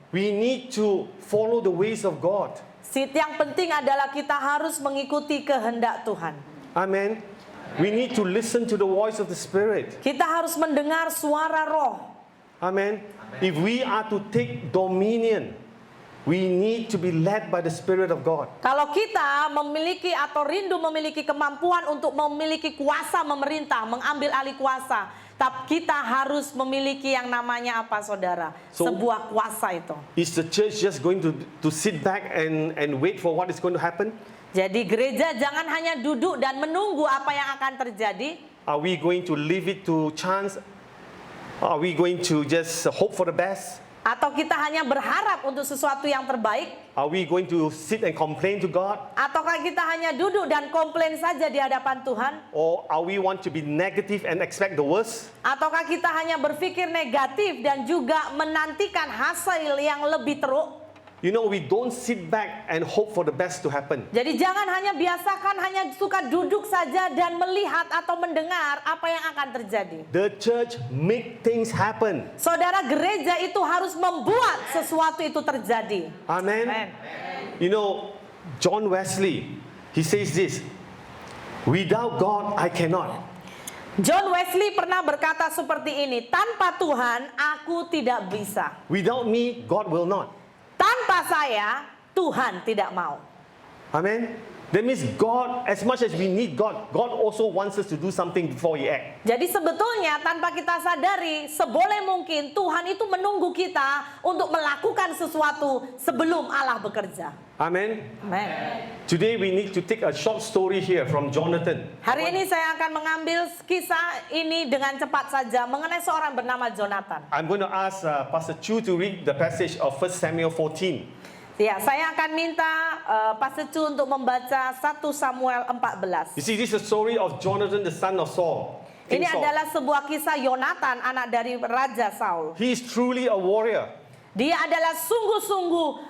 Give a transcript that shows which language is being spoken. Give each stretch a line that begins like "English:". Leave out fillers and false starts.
English: We need to follow the ways of God.
Indonesian: Yang penting adalah kita harus mengikuti kehendak Tuhan. Amen.
English: We need to listen to the voice of the Spirit.
Indonesian: Kita harus mendengar suara Roh. Amen.
English: If we are to take dominion, we need to be led by the Spirit of God.
Indonesian: Kalau kita memiliki atau rindu memiliki kemampuan untuk memiliki kuasa memerintah, mengambil alih kuasa, tapi kita harus memiliki yang namanya apa, saudara? Sebuah kuasa itu.
English: Is the church just going to sit back and wait for what is going to happen?
Indonesian: Jadi gereja jangan hanya duduk dan menunggu apa yang akan terjadi.
English: Are we going to leave it to chance? Are we going to just hope for the best?
Indonesian: Atau kita hanya berharap untuk sesuatu yang terbaik?
English: Are we going to sit and complain to God?
Indonesian: Ataukah kita hanya duduk dan komplain saja di hadapan Tuhan?
English: Or are we want to be negative and expect the worst?
Indonesian: Ataukah kita hanya berpikir negatif dan juga menantikan hasil yang lebih teruk?
English: You know, we don't sit back and hope for the best to happen.
Indonesian: Jadi jangan hanya biasakan hanya suka duduk saja dan melihat atau mendengar apa yang akan terjadi.
English: The church make things happen.
Indonesian: Saudara, gereja itu harus membuat sesuatu itu terjadi. Amen. Amen.
English: You know, John Wesley, he says this, without God I cannot.
Indonesian: John Wesley pernah berkata seperti ini, tanpa Tuhan aku tidak bisa.
English: Without me, God will not.
Indonesian: Tanpa saya, Tuhan tidak mau. Amen.
English: That means God, as much as we need God, God also wants us to do something before He act.
Indonesian: Jadi sebetulnya tanpa kita sadari, seboleh mungkin Tuhan itu menunggu kita untuk melakukan sesuatu sebelum Allah bekerja. Amen. Amen.
English: Today we need to take a short story here from Jonathan.
Indonesian: Hari ini saya akan mengambil kisah ini dengan cepat saja mengenai seorang bernama Jonathan.
English: I'm going to ask Pastor Chu to read the passage of 1 Samuel 14.
Indonesian: Ya, saya akan minta Pastor Chu untuk membaca 1 Samuel 14.
English: You see, this is the story of Jonathan, the son of Saul. King
Indonesian: Ini
English: Saul.
Indonesian: adalah sebuah kisah Yonatan, anak dari Raja Saul.
English: He is truly a warrior.
Indonesian: Dia adalah sungguh-sungguh